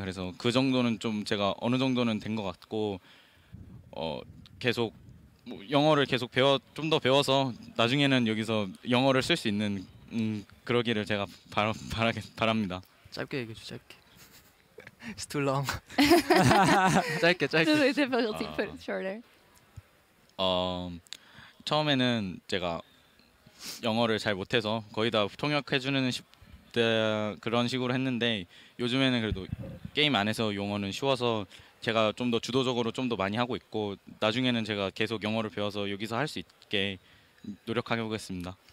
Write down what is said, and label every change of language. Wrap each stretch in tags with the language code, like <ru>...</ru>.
<ko>그래서 그 정도는 좀 제가 어느 정도는 된 것 같고 계속 영어를 계속 좀 더 배워서 나중에는 여기서 영어를 쓸 수 있는 그러기를 제가 바랍니다. 짧게 얘기해 줘, 짧게.</ko> <en>It's too long.</en> <ko>짧게.</ko> <en>It's difficult to put it shorter.</en> <ko>처음에는 제가 영어를 잘 못해서 거의 다 통역해주는 그런 식으로 했는데 요즘에는 그래도 게임 안에서 용어는 쉬워서 제가 좀 더 주도적으로 좀 더 많이 하고 있고 나중에는 제가 계속 영어를 배워서 여기서 할 수 있게 노력해 보겠습니다.</ko>